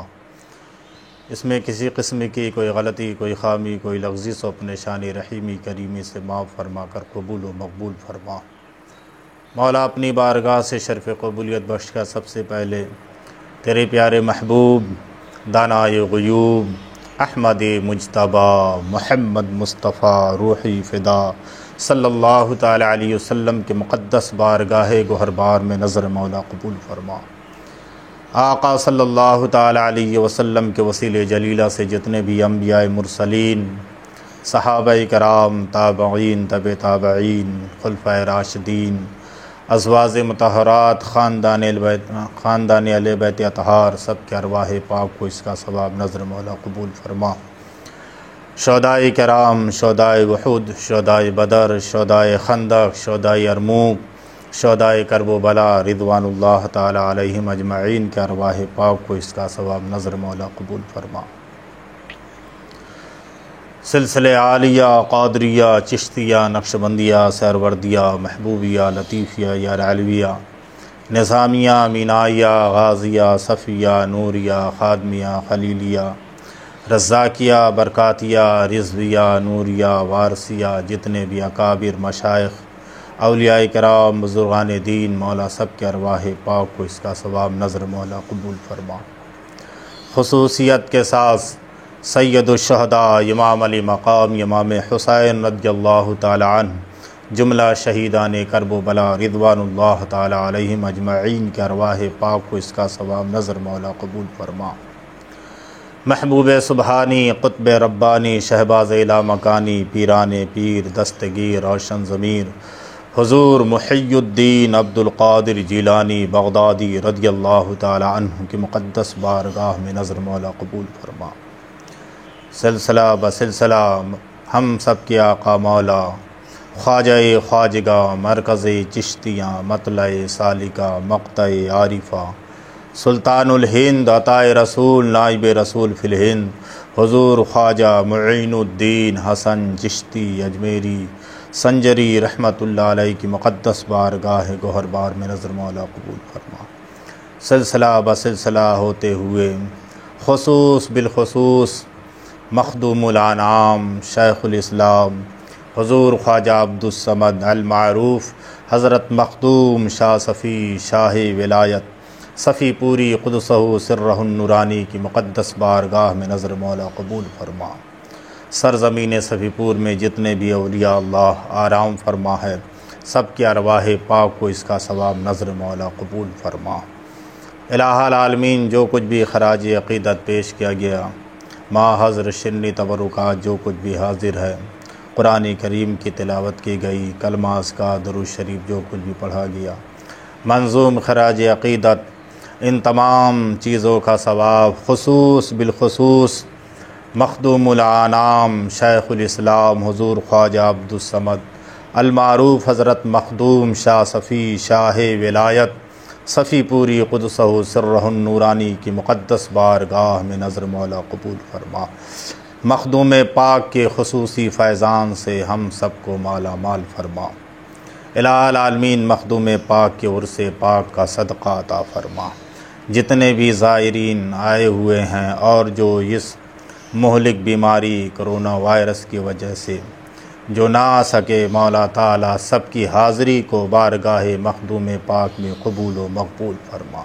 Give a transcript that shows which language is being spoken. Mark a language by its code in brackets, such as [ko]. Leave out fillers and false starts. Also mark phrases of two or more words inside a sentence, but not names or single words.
[hi] इसमें किसी किस्म की कोई गलती, कोई खामी, कोई लग़्ज़िश अपने शान रहीमी करीमी से माफ़ फरमा कर कबूल व मकबूल फरमा। मौला अपनी बारगाह से शर्फ़ कबूलियत बख्श कर सबसे पहले तेरे प्यारे महबूब दानाए ग़ुयूब अहमद मुज्तबा मुहम्मद मुस्तफ़ा रूही फ़िदा [ar] صلى الله تعالى عليه وسلم [hi] के मुक़द्दस बारगाह गोहरबार में नज़र मौला कबूल फरमा। आका [ar] صلى الله تعالى عليه وسلم [hi] के वसीले जलीला से जितने भी अम्बिया मुरसलीन, सहाबाए कराम, ताबईन, तबे ताबईन, खुलफ़ाए राशिदीन, अज़वाज मुतहरात, ख़ानदान अहले बैत अतहार, सब के अरवाह पाक को इसका सवाब नज़र मौला कबूल फरमा। शोदाए कराम, शोदाए वहूद, शोदाए बदर, शोदाए खंदक, शोदाए अरमूक, शोदाए करबो बला [ar] رضوان الله تعالى عليهم أجمعين [hi] के अरवाह पाक को इसका सवाब नज़र मौला कबूल फरमा। सिलसिले आलिया, क़ादरिया, चिश्तिया, नक्शबंदिया, सहरवर्दिया, महबूबिया, लतीफ़िया या अलविया, निज़ामिया, मीनाइया, गाज़िया, सफ़िया, नूरिया, ख़ादमिया, खलीलिया, रज़्ज़ाकिया, बरकातिया, रिज़विया, नूरिया, वारसिया, जितने भी अकाबिर मशाइख़, औलियाए कराम, बुज़ुर्गान दीन, मौला सब के अरवाह पाक को इसका सवाब नज़र मौला कबूल फरमा। ख़ुसूसियत के साथ सैयदुश्शहदा इमाम अली मक़ाम इमाम हुसैन [ar] رضي الله تعالى عنه, [hi] जुमला शहीदान करबला [ar] رضوان الله تعالى عليهم أجمعين [hi] के अरवाह पाक को इसका सवाब नज़र मौला कबूल फरमा। महबूब सुबहानी, क़ुत्ब रब्बानी, शहबाज़ इला मकानी, पीरान पीर, दस्तगीर, रोशन ज़मीर, हुज़ूर मुहियुद्दीन अब्दुल क़ादिर जीलानी बग़दादी [ar] رضي الله تعالى عنه [hi] की मुक़द्दस बारगाह में नज़र मौला कबूल फरमा। सिलसिला ब सिलसिला हम सब के आका मौला ख्वाजा ख्वाजगा मरकज़ चिश्तियाँ मतलए सालिका मक़तए आरिफ़ा सुल्तानुल हिंद अताए रसूल नाइब रसूल फ़िल हिंद हुज़ूर ख्वाजा मुईनुद्दीन हसन चिश्ती अजमेरी संजरी [ar] رحمة الله عليه [hi] की मुक़द्दस बारगाह गोहरबार में नज़र मौला कबूल फरमा। सिलसिला बसिलसिला होते हुए खुसूस बिलखुसूस मखदूमुल आनाम शेखुल इस्लाम हुज़ूर ख्वाजा अब्दुस समद अल मारूफ़ हज़रत मखदूम शाह सफ़ी शाह विलायत सफ़ी पूरी [ar] قدس سره النوراني [hi] की मुक़द्दस बारगाह में नज़र मौला कबूल फरमा। सरज़मीन सफ़ीपुर में जितने भी औलिया अल्लाह आराम फरमा है सब की अरवाह पाक को इसका सवाब नज़र मौला कबूल फरमा। [ar] إله العالمين [hi] जो कुछ भी खराज अक़ीदत पेश किया गया माहज़र शिन्नी तबरुकात जो कुछ भी हाजिर है कुरान करीम की तिलावत की गई कलमास का दुरूद शरीफ जो कुछ भी पढ़ा गया मंजूम खराज अक़ीदत इन तमाम चीज़ों का सवाब खुसूस बिलखुसूस मखदूमुल आनाम शेखुल इस्लाम हुज़ूर ख्वाजा अब्दुस समद अल मारूफ़ हज़रत मखदूम शाह सफ़ी शाह विलायत सफ़ी पूरी [ar] قدس سره النوراني [hi] की मुक़द्दस बारगाह में नज़र मौला कबूल फरमा। मखदूम पाक के खुसूसी फ़ैज़ान से हम सबको माला माल फरमा। [ar] إله العالمين [hi] मखदूम पाक के उर्स पाक का सदक़ा अता फरमा। जितने भी ज़ायरीन आए हुए हैं और जो इस मुहलिक बीमारी कोरोना वायरस की वजह से जो ना आ सके मौला ताला सबकी हाज़री को बारगाह मखदूम पाक में कबूल व मकबूल फरमा।